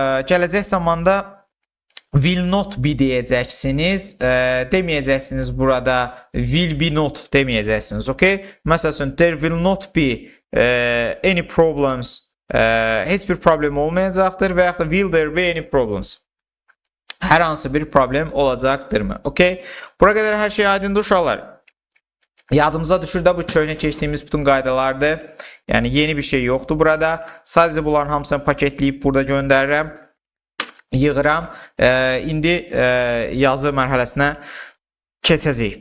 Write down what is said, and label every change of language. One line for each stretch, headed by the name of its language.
Azerbaijani: Gələcək zamanda will not be deyəcəksiniz. Deməyəcəksiniz burada will be not deməyəcəksiniz. Okay? Məsəl üçün
English: there will not be any problems.
Azerbaijani: Heç bir problem olmayacaqdır və yaxud da
English: will there be any problems.
Azerbaijani: Hər hansı bir problem olacaqdırmı? Okay? Bura qədər hər şey aydındır uşaqlar. Yadımıza düşür də bu köynə keçdiyimiz bütün qaydalardır. Yəni yeni bir şey yoxdur burada. Sadəcə bunların hamısını paketləyib burada göndərirəm. Yığıram. İndi yazı mərhələsinə keçəcəyik.